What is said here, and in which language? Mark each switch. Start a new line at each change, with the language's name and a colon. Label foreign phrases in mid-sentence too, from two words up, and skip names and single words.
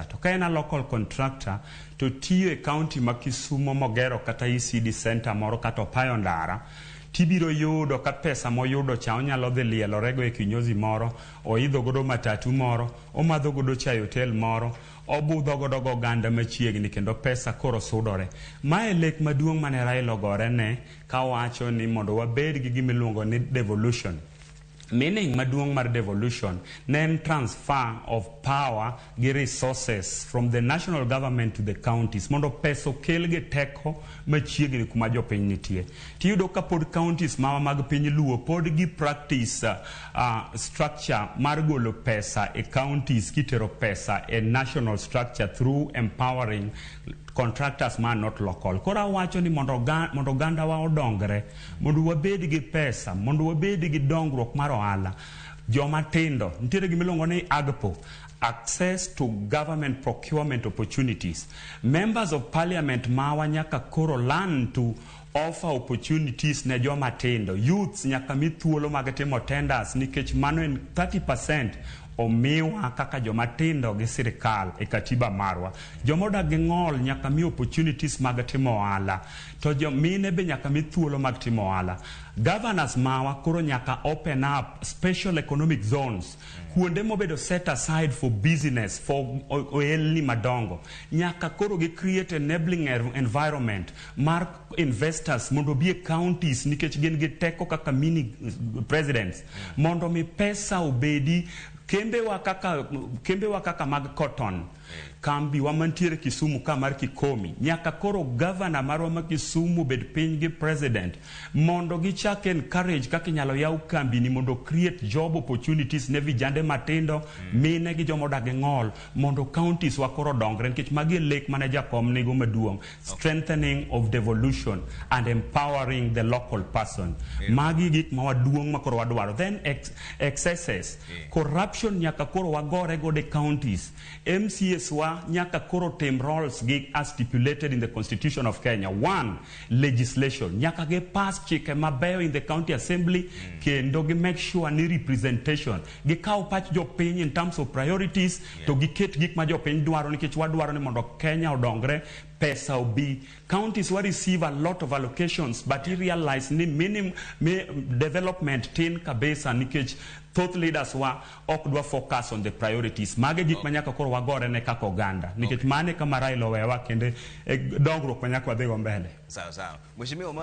Luo (Kenya and Tanzania): To ka ena
English: local contractor
Luo (Kenya and Tanzania): to tiyo e county ma Kisumo mogero kata
English: ECD center
Luo (Kenya and Tanzania): moro kata opayo ndara tibiro yudo ka pesa moyudo cha onyalo dhi lielorego e kinyozi moro, oidho godo matatu moro, omadho godo chai hotel moro, obudho godo oganda machiegni kendo pesa koro sudore. Mae lek maduong' mane Raila ogore ne ka wacho ni mondo wabed gi gimiluongo ni devolution. Meaning maduong' mar devolution nen
English: transfer of power
Luo (Kenya and Tanzania): gi
English: resources from the national government to the counties
Luo (Kenya and Tanzania): mondo pesa okel gi teko machiegni kuma jopiny nitie. Tiyudo ka pod counties mawa mag piny Luo pod gi
English: practice structure
Luo (Kenya and Tanzania): mar golo pesa e counties kitero pesa e
English: national structure through empowering contractors
Luo (Kenya and Tanzania): man
English: not local.
Luo (Kenya and Tanzania): Kora wacho ni mondo ganda wa odongre, mondo wabed gi pesa, mondo wabed gi dongruok mar ohala. Joma tindo, nitiere gimiluongo ni AGPO,
English: access to government procurement opportunities. Members of parliament
Luo (Kenya and Tanzania): mawa nyaka koro
English: learn to offer opportunities
Luo (Kenya and Tanzania): ne joma tindo. Youths nyaka mi thuolo mag timo tenders nikech mano en 30% omiwa kaka joma tindo gi sirikal e katiba marwa. Jomodak gi ng'ol nyaka mi opportunities mag timo ohala. To jomine be nyaka mi thuolo mag timo ohala. Governors mawa koro nyaka
English: open up special economic zones.
Luo (Kenya and Tanzania): Kuonde mobedo
English: set aside for business, for
Luo (Kenya and Tanzania): ohelni madongo. Nyaka koro gi
English: create enabling environment
Luo (Kenya and Tanzania): mar investors mondo bi e counties nikech gin gi teko kaka mini presidents. Mondo mi pesa obedi kembe wa kaka mag cotton kambi wa mantiere Kisumu ka mar Kikomi nyaka koro governor marwa ma Kisumu bed piny gi president mondo gichak encourage kaka inyalo yaw kambi ni mondo
English: create job opportunities
Luo (Kenya and Tanzania): ne vijande matindo mine gi jomodak gi ng'ol mondo counties wa koro dongre nikech magi lek mane jakom nigo maduong',
English: strengthening of devolution and empowering the local person.
Luo (Kenya and Tanzania): Magi gik ma waduong' ma koro wadwaro.
English: Then excesses, corruption
Luo (Kenya and Tanzania): nyaka koro wagore go de counties. MCA counties wa nyaka koro tem roles gi
English: as stipulated in the Constitution of Kenya. One, legislation.
Luo (Kenya and Tanzania): Nyaka ge pass chike mabeyo
English: in the county assembly
Luo (Kenya and Tanzania): kendo gi
English: make sure
Luo (Kenya and Tanzania): ni representation. Gi kaw pach jo piny
English: in terms of priorities
Luo (Kenya and Tanzania): to gi ket gik ma jo piny dwaro nikech wadwaro ni mondo Kenya odongre. Pesa obi.
English: Counties will receive a lot of allocations, but you realize ni minimum development
Luo (Kenya and Tanzania): tin kabesa nikech
English: thought leaders
Luo (Kenya and Tanzania): wa okdwa
English: focus on the priorities.
Luo (Kenya and Tanzania): Mage gik manyaka koro wagore ne kako ganda. Nikech mane kama Raila wewa kende dongruok manyaka wadhi go mbele.
Swahili: Sawa sawa. Mheshimiwa